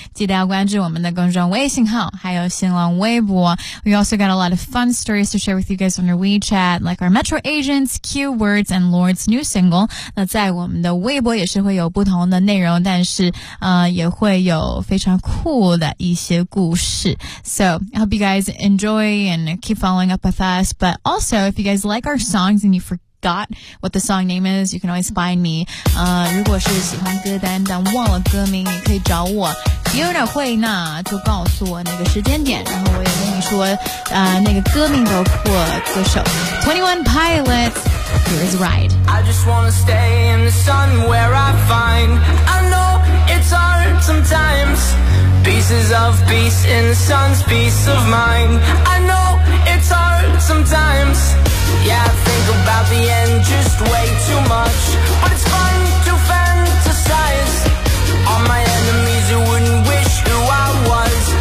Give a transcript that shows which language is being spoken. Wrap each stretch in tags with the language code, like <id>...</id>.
<zh>记得要关注我们的公众微信号还有新浪微博。</zh> <en>We also got a lot of fun stories to share with you guys on our WeChat, like our Metro Agents, Q Words, and Lord's new single.</en> <zh>那在我们的微博也是会有不同的内容，但是也会有非常酷的一些故事。</zh> <en>So, I hope you guys enjoy and keep following up with us, but also, if you guys like our songs and you forgot what the song name is, you can always find me.</en> <zh>如果是喜欢歌单但忘了歌名，也可以找我。有点会呢，就告诉我那个时间点，然后我也跟你说，那个歌名包括歌手。</zh> <en>21 Pilots, Here's a Ride. I just wanna stay in the sun where I find. I know it's hard sometimes. Pieces of peace in the sun's peace of mind. I know it's hard sometimes. Yeah, I think about the end just way too much. But it's fun to fantasize on my enemies who wouldn't wish who I was.</en>